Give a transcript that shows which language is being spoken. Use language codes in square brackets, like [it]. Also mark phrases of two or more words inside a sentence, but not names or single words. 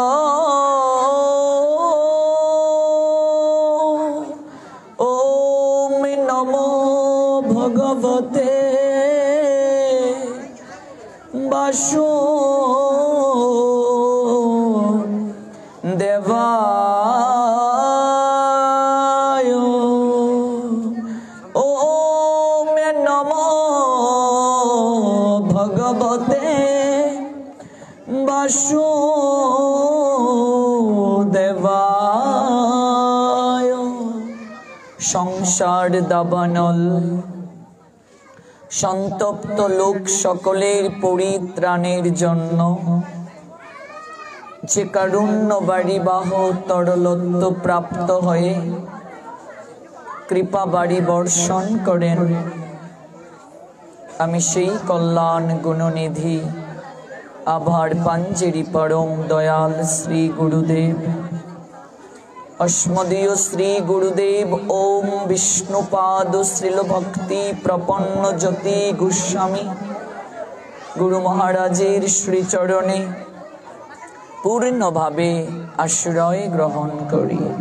[sa] ওম নমো ভগবতে বাসুদেবায়। ওম নমো ভগবতে বাসুদেবায়। [bn] সংসার দাবানল সন্তপ্ত লোক সকলের পরিত্রাণের জন্য যে কারুণ্য বাড়িবাহ তরলত্ব প্রাপ্ত হয়ে কৃপা বাড়ি বর্ষণ করেন, আমি সেই কল্যাণ গুণনিধি আভার পাঞ্জেরি পরম দয়াল শ্রী গুরুদেব অস্মদীয় শ্রী গুরুদেব ওম বিষ্ণুপাদ শ্রীল ভক্তি প্রপন্ন জ্যোতি গোস্বামী গুরু মহারাজের শ্রী চরণে পূর্ণ ভাবে আশ্রয় গ্রহণ করি।